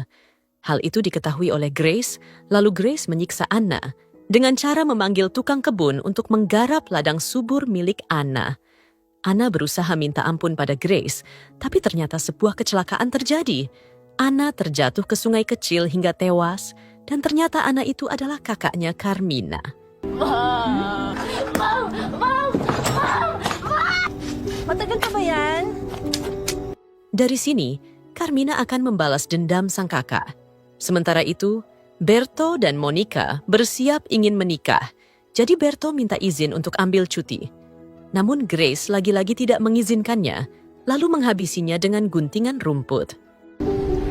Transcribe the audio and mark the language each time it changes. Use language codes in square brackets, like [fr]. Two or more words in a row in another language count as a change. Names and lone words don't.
[id] Hal itu diketahui oleh Grace, lalu Grace menyiksa Anna dengan cara memanggil tukang kebun untuk menggarap ladang subur milik Anna. Anna berusaha minta ampun pada Grace, tapi ternyata sebuah kecelakaan terjadi. Anna terjatuh ke sungai kecil hingga tewas, dan ternyata Anna itu adalah kakaknya Carmina. [tl] Matagal pa ba yan? [id] Dari sini, Carmina akan membalas dendam sang kakak. Sementara itu, Berto dan Monica bersiap ingin menikah. Jadi Berto minta izin untuk ambil cuti. Namun Grace lagi-lagi tidak mengizinkannya, lalu menghabisinya dengan guntingan rumput.